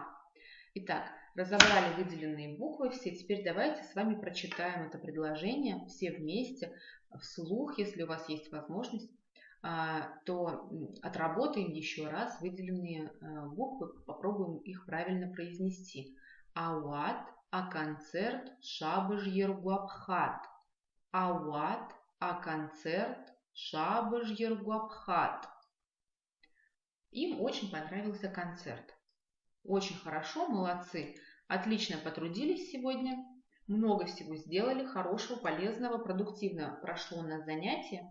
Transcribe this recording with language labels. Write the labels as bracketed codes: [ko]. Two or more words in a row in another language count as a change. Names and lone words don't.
[ru] Итак, разобрали выделенные буквы все. Теперь давайте с вами прочитаем это предложение все вместе, вслух, если у вас есть возможность, то отработаем еще раз выделенные буквы, попробуем их правильно произнести. [ab] Ауат, а концерт шабыш ергуабхат. Ауат, а концерт Шабаш Ергуабхат. [ru] Им очень понравился концерт. Очень хорошо, молодцы, отлично потрудились сегодня, много всего сделали, хорошего, полезного, продуктивно прошло у нас занятие.